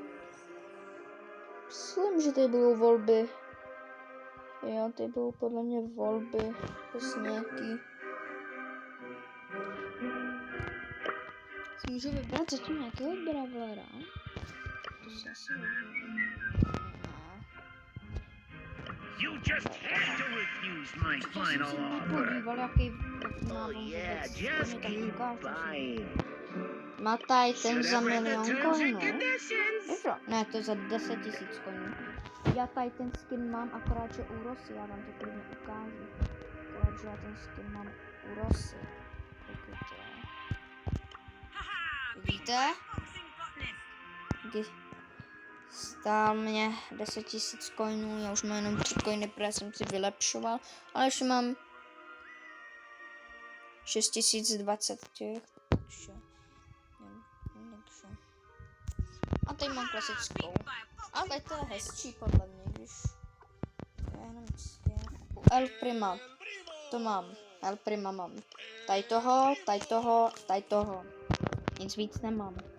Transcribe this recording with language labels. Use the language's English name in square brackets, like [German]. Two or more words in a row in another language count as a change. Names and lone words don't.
[Czech] Myslím, že tady budou volby. Jo, tady budou podle mě volby. Prostě nějaký. Si můžu vybrat zatím nějakého Bravlera. To se asi [English] You just had to refuse my final offer. Oh yeah, just keep buying. [Czech] Mataj ten za [English] Should have read the [Czech] milion [English] terms and [Czech] coinů. [English] conditions. [Czech] Jo, ne, to za 10 000 coinů. Já tady ten skin mám, akorát že u Rosy, já vám to klidně ukážu. Akorát že já ten skin mám u Rosy. Vidíte? Stál mě 10 000 coinů, já už mám jenom 3 coiny, protože jsem si vylepšoval, ale ještě mám 6020 těch, takže a tady mám klasickou, a tady to je hezčí podle mě, když já jenom El Prima, to mám, El Prima mám, tady toho, nic víc nemám.